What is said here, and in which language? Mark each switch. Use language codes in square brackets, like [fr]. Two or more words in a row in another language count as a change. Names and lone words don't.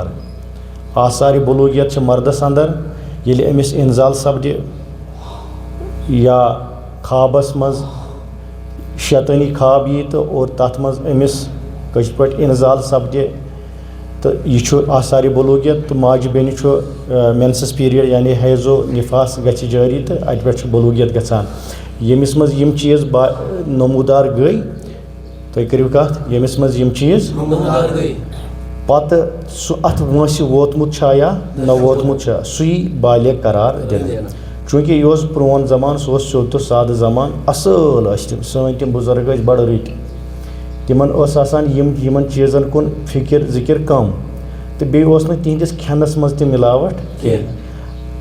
[ks] آثارِ بلوغیت چھِ مردس اندر ییٚلہِ أمِس اِنزال سپدِ یا خوابس منٛز شیطٲنی خواب یی تہٕ اور تتھ منٛز أمِس کٲشِر پٲٹھۍ اِنزال سپدِ تہٕ یہِ چھُ آثارِ بلوغیت، تہٕ ماجہِ بیٚنہِ چھُ [en] menses period [ks] یعنی حیض و نفاس گژھِ جٲری تہٕ اَتہِ پٮ۪ٹھ چھُ بلوغیت گژھان۔ ییٚمِس منٛز یِم چیٖز نموٗدار گٔے، تُہۍ کٔرِو کتھ، ییٚمِس منٛز یِم چیٖز پتہٕ سُہ اتھ وٲنٛسہِ ووتمُت چھا یا نہ ووتمُت چھا، سُہ یی بالغ قرار دِنہٕ۔ چوٗنٛکہِ یہِ اوس پرٛون زمانہٕ، سُہ اوس سیوٚد تہٕ سادٕ زمانہٕ، اصٕل ٲسۍ تِم، سٲنۍ تِم بُزرگ ٲسۍ بڑٕ رٕتۍ، تِمن اوس آسان یِمن چیٖزن کُن فِکر ذِکر کم، تہٕ بیٚیہِ اوس نہٕ تِہنٛدِس کھٮ۪نس منٛز تہِ مِلاوٹ کینٛہہ۔